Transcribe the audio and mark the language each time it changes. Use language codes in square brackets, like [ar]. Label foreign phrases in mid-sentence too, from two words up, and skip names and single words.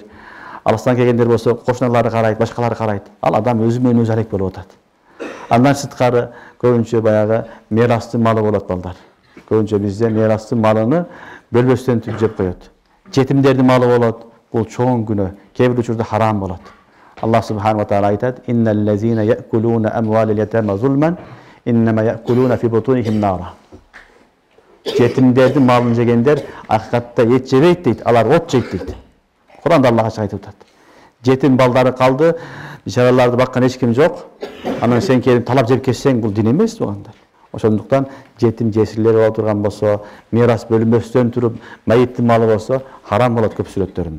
[ky] Алыстан келгендер болсо, кошуналары карайт, башкалары карайт. Ал адам өзү менен өзү алек болуп атат. Андан сырткары көбүнчө баягы мерастын малы болот балдар. Көбүнчө бизде мерастын малыны бөлбөстөн түп жеп коет. Жетимдердин малы болот. Бул чоң күнөө. Кээ бир учурда харам болот. [ar] الله سبحانه وتعالى айтат: "إن الذين يأكلون أموال اليتامى ظلما إنما يأكلون في بطونهم نارا." [ky] Жетимдердин малын жегендер акыкатта эт жебейт дейт, алар от жейт дейт. Куранда Аллах ачык айтып атат. Жетим балдары калды, бичараларды баккан эч ким жок. Анан сен келип талап жеп кетсең, бул дин эмес туугандар. Ошондуктан жетим жесирлер боло турган болсо, мирас бөлүнбөстөн туруп, майыттын малы болсо, харам болот көп сүрөттөрүндө.